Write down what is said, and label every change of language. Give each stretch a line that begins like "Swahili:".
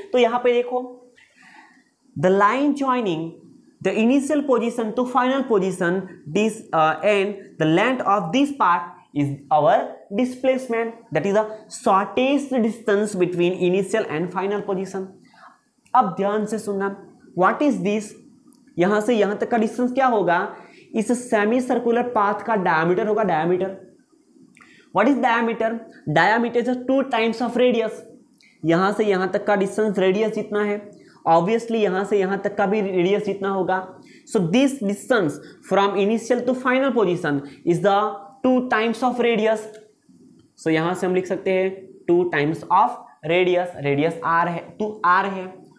Hindi: तो यहां पे देखो,
English: The line joining the initial position to final position this and the length of this path is our displacement, that is the shortest distance between initial and final position।
Hindi: अब ध्यान से सुनना,
English: what is this,
Hindi: यहां से यहां तक का distance क्या होगा, इस सेमी सर्कुलर पाथ का डायमीटर होगा।
English: Diameter, what is diameter, diameter is 2 times of radius।
Hindi: यहां से यहां तक का डिस्टेंस रेडियस जितना है, ऑब्वियसली यहां से यहां तक का भी रेडियस जितना होगा।
English: So this distance from initial to final position is the 2 times of radius।
Hindi: सो यहां से हम लिख सकते हैं
English: 2 times of radius,
Hindi: radius r है, 2r है।